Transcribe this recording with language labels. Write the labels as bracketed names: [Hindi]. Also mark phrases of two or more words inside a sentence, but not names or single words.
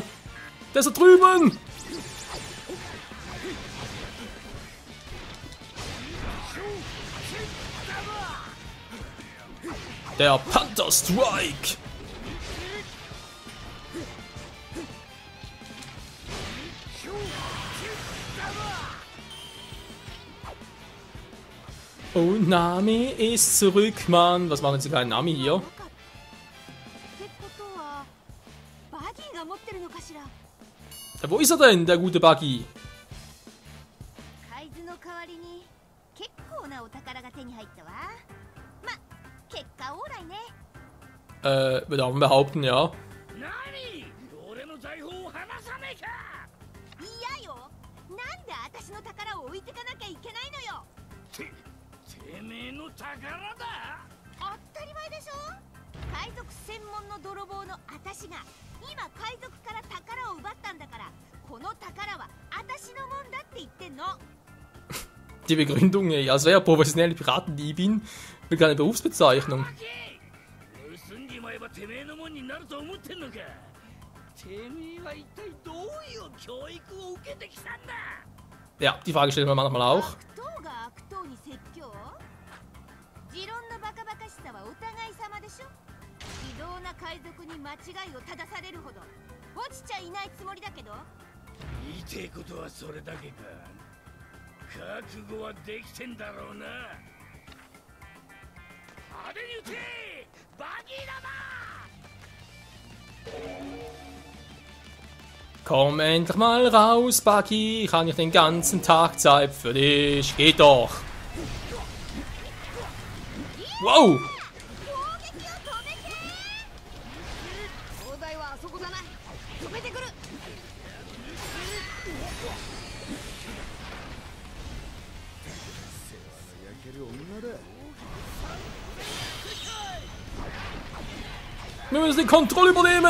[German] Der ist da drüben! Der Panther Strike! Und Nami ist zurück, Mann. Was machen sie keinen Nami hier? [Japanese] ってことはバギーが持ってるのかしら。 [German] Ja, wo ist er denn, der gute Buggy? [Japanese] 海図の代わりに結構なお宝が手に入ったわ。ま、結果オーライね。 [German] Würde auch behaupten, ja. [Japanese] 何俺の財宝ねえか。嫌よ。なんで私の宝を置いてかなきゃいけないのよ。てめえの宝だ。当たり前でしょ。海賊専門の泥棒の私が今海賊から宝を奪ったんだから、この宝は私のもんだって言ってんの。 [German] Die Begründung, als wäre professionelle Piratendiebin eine Berufsbezeichnung. [Japanese] 盗んじまえばてめえのもんになると思ってんのか。てめえは一体どういう教育を受けてきたんだ。 [German] Ja, die Frage stellen wir manchmal auch. [Japanese] 悪党が悪党に説教。持論のバカバカしさはお互い様でしょ。非道な海賊に間違いを正されるほど落ちちゃいないつもりだけど。言いてえことはそれだけか。覚悟はできてんだろうな。派手に撃てバギー玉。 [German] Komm endlich mal raus, Buggy. Ich habe nicht den ganzen Tag Zeit für dich. Geh doch. Wow! [Japanese] 砲台はあそこだな。止めてくる。 [German] Wir müssen die Kontrolle übernehmen.